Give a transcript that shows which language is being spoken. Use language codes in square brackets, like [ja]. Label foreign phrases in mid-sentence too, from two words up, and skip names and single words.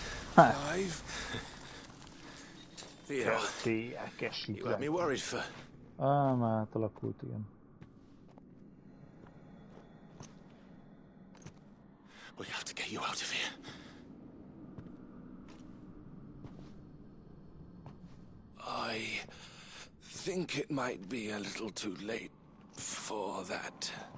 [en] Alive? Theo, [hu] Keltiek, [en] you had me worried for... [hu] Már átalakult, igen. [en] We have to get you out of here. I think it might be a little too late for that.